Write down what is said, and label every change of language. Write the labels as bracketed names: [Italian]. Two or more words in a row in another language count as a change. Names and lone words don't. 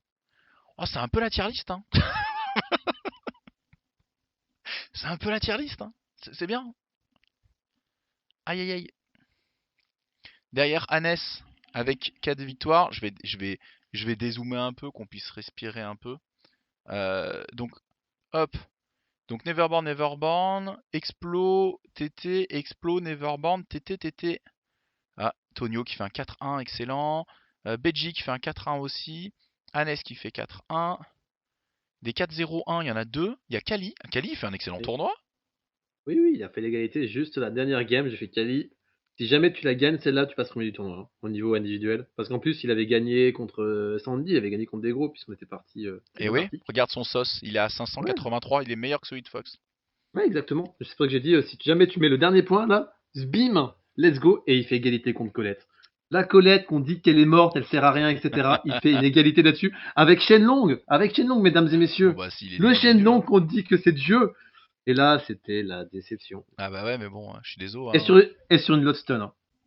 [French] Oh, c'est un peu la [English] tier list, [French] hein. C'est un peu la [English] tier list, [French] hein. C'est bien. Aïe aïe aïe. Derrière Hannes avec 4 victoires, je vais dézoomer un peu, qu'on puisse respirer un peu. Donc hop. Donc Neverborn, Neverborn, Explo, TT, Explo, Neverborn, TT, TT. Ah, Tonio qui fait un 4-1, excellent. Beji qui fait un 4-1 aussi. Hannes qui fait 4-1. Des 4-0-1, il y en a deux. Il y a Kali. Kali, il fait un excellent Et- tournoi. Oui, oui, il a fait l'égalité juste la dernière game. J'ai fait quali. Si jamais tu la gagnes, celle-là, tu passes premier du tournoi, hein, au niveau individuel. Parce qu'en plus, il avait gagné contre Sandy, il avait gagné contre des gros, puisqu'on était Et bien oui, parti. regarde son sauce. Il est à Ouais, 583, il est meilleur que celui de Fox. ouais, exactement. C'est pour ça que j'ai dit, si jamais tu mets le dernier point, là, bim, [English] let's go, [French] et il fait égalité contre Colette. La Colette, qu'on dit qu'elle est morte, elle sert à rien, etc. Il fait une égalité là-dessus avec Shenlong, mesdames et Bon messieurs. bah s'il est Le nul, il est nul, Shenlong hein. qu'on dit que c'est Dieu. Et là, c'était la déception. Ah bah ouais, mais bon, je suis désolé, Et hein. sur une Lodestone, hein.